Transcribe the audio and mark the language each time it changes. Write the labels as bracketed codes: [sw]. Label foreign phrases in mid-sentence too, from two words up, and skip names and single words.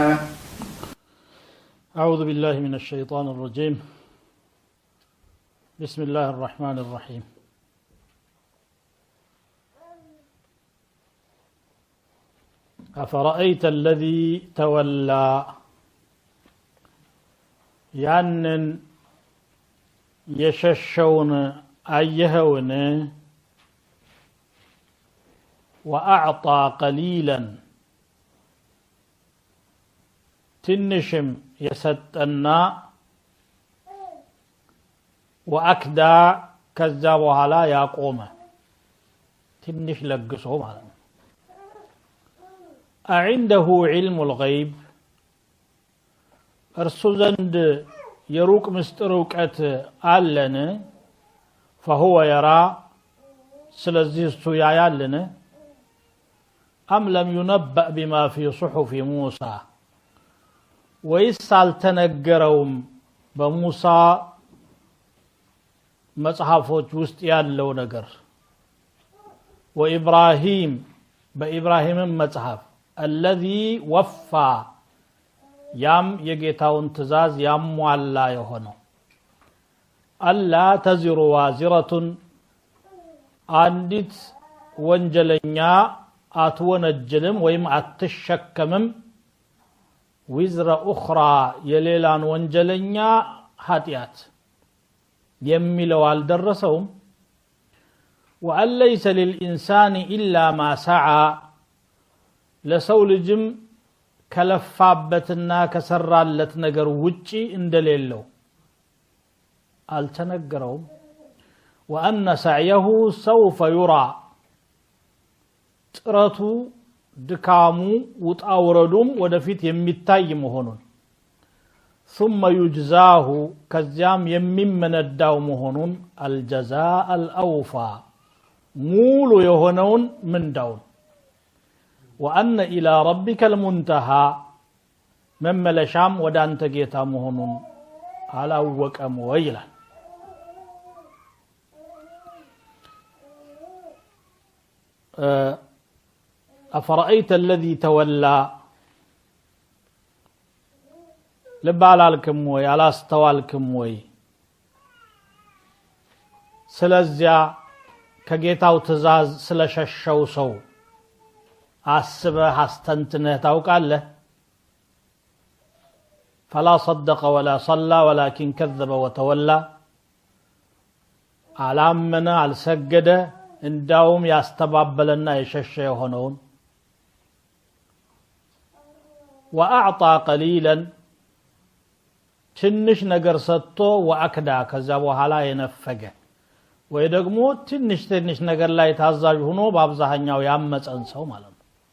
[ar] أعوذ بالله من الشيطان الرجيم. بسم الله الرحمن الرحيم. أفرأيت الذي تولى [am] ያንን የሸሸውን አየኸውን [ar] وأعطى قليلا [am] ትንሽም የሰጠና وأكدى ከዛ በኋላ ያቆመ ትንሽ ለግሶ ማለት ነው። [ar] أعنده علم الغيب [am] እርሱ ዘንድ የሩቅ ምስጢር እውቀት አለን [ar] فهو يرى [am] ስለዚህ እሱ ያያልን [ar] أم لم ينبأ بما في صحف موسى [am] ወይስ አልተነገረውም በሙሳ መጽሐፎች ውስጥ ያለው ነገር وإبراهيم በኢብራሂም መጽሐፍ [ar] الذي وفى [am] ያም የጌታውን ትእዛዝ ያሟላ የሆነው [ar] ألا تزر وازرة [am] አንዲት ወንጀለኛ አትወነጀልም ወይም አትሸከምም [ar] وزر أخرى [am] የሌላን ወንጀለኛ ኃጢአት የሚለው አልደረሰውም [ar] وأن ليس للإنسان إلا ما سعى [am] ለሰው ልጅም ከለፋበትና ከሰራለት ነገር ውጪ እንደሌለው አልተነገረውም [ar] وأن سعيه سوف يرى [am] ጥረቱ ድካሙ ውጣውረዱም ወደፊት የሚታይ መሆኑን [ar] ثم يجزاه [am] ከዚያም የሚመነዳው መሆኑን [ar] الجزاء الأوفى [am] ሙሉ የሆነውን ምንዳውን [ar] وأن إلى ربك المنتهى [am] መመለሻም ወደ አንተ ጌታ መሆኑን አላወቀም ወይ ይላል። [ar] أفرأيت الذي تولى [am] ልባላልክም ወይ አላስተዋልክም ወይ ስለዚያ ከጌታው ትእዛዝ ስለሸሸው ሰው አስበህ አስተንትነህ ታውቃለህ? [ar] فلا صدق ولا صلى ولكن كذب وتولى [am] አላመነ አልሰገደ እንዳውም ያስተባበለና የሸሸ የሆነውን [ar] وأعطى قليلا [am] ትንሽ ነገር ሰጥቶ ወአክዳ ከዛ በኋላ የነፈገ ወይ ደግሞ ትንሽ ነገር ላይ ታዛዥ ሆኖ በአብዛኛው ያመፀን ሰው ማለት ነው።